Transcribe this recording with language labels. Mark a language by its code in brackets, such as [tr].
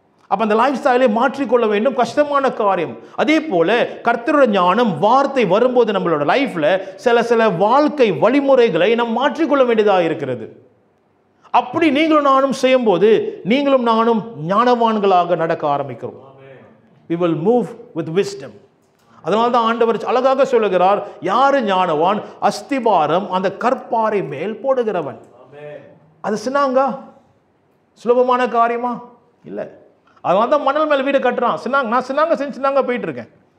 [ta] அப்போ அந்த லைஃப் ஸ்டைலை மாற்றிக்கொள்ள வேண்டும், கஷ்டமான காரியம். அதே போல கர்த்தருடைய ஞானம் வார்த்தை வரும்போது நம்மளோட லைஃப்ல சில வாழ்க்கை வழிமுறைகளை நாம் மாற்றிக்கொள்ள வேண்டியதாக இருக்கிறது. அப்படி நீங்களும் நானும் செய்யும்போது நீங்களும் நானும் ஞானவான்களாக நடக்க ஆரம்பிக்கிறோம். [en] We will move with wisdom. [ta] அதனால தான் ஆண்டவர் அழகாக சொல்லுகிறார், யாரு ஞானவான்? அஸ்திபாரம் அந்த கற்பாறை மேல் போடுகிறவன். அது சின்னாங்க சுலபமான காரியமா? இல்லை. அதனால தான் மணல் மேல் வீடு கட்டுறான். நான் சின்னாங்க செஞ்சுனாங்க போயிட்டு இருக்கேன்.